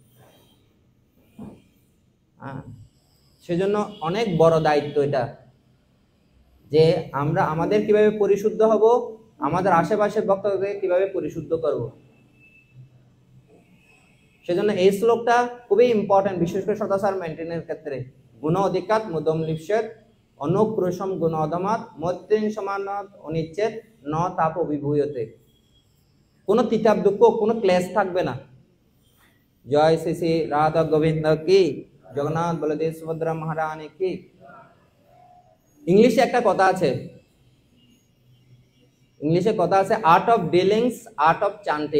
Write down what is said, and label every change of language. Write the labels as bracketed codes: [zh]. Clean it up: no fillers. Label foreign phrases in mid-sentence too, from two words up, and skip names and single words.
[bn] সেজন্য অনেক বড় দায়িত্ব এটা, যে আমরা আমাদের কিভাবে পরিশুদ্ধ হব, আমাদের আশেপাশের ভক্তকে কিভাবে পরিশুদ্ধ করব। সেজন্য এই শ্লোকটা খুবই ইম্পর্টেন্ট, বিশেষ করে সদাচার মেনটেনের ক্ষেত্রে। [sa] गुण अधिकात मुदम लिप्सेत अनुक्रोशम गुण अधमात मैत्रीन समानात अनिच्छेद न ताप अभिभूयते। [bn] কোনো তিতাব দুঃখ, কোনো ক্লেশ থাকবে না। জয় শ্রী শ্রী রাধা গোবিন্দ কি, জগন্নাথ বলদেব সুভদ্রা মহারানী কি। ইংলিশে একটা কথা আছে, [en] art of dealings, art of chanting.